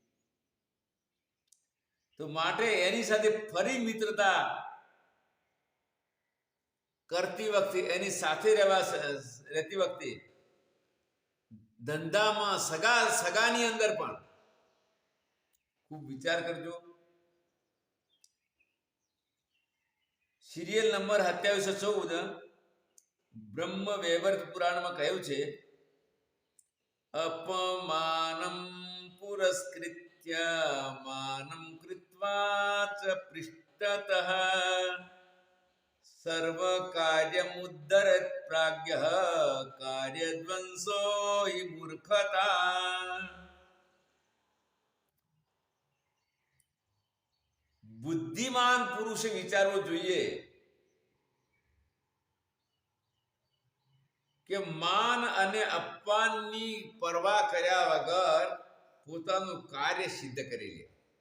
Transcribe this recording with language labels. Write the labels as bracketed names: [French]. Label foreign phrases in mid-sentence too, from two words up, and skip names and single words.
[Gujarati] તો માટે એની સાથે ફરી મિત્રતા કરતી વખતે, એની સાથે રહેતી વખતે ધંધામાં, સગાની અંદર પણ ખૂબ વિચાર કરજો. સિરિયલ નંબર 2714 બ્રહ્મ વૈવર્ત પુરાણમાં કહ્યું છે [Sanskrit] अपमानं पुरस्कृत्य मानं कृत्वा च पृष्ठतः सर्वकार्यमुद्धरत् प्राज्ञः कार्यध्वंसो हि मूर्खता. [Gujarati] બુદ્ધિમાન પુરુષે વિચારવું જોઈએ કે માન અને અપમાનની પરવા કર્યા વગર પોતાનું કાર્ય સિદ્ધ કરી લે.